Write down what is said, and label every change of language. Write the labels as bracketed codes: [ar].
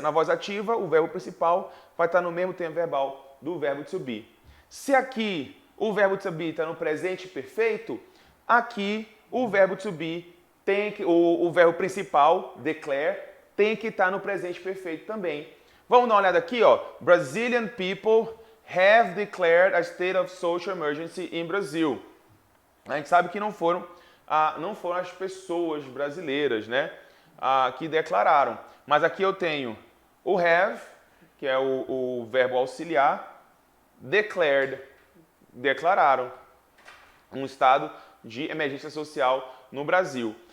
[pt] Na voz ativa, o verbo principal vai estar no mesmo tempo verbal do verbo to be. Se aqui o verbo to be está no presente perfeito, aqui o verbo to be tem que, o verbo principal, declare, tem que estar no presente perfeito também. Vamos dar uma olhada aqui, ó. [en] Brazilian people have declared a state of social emergency in Brazil. [pt] A gente sabe que não foram as pessoas brasileiras, né, que declararam. Mas aqui eu tenho o have, que é o verbo auxiliar, declared, declararam um estado de emergência social no Brasil.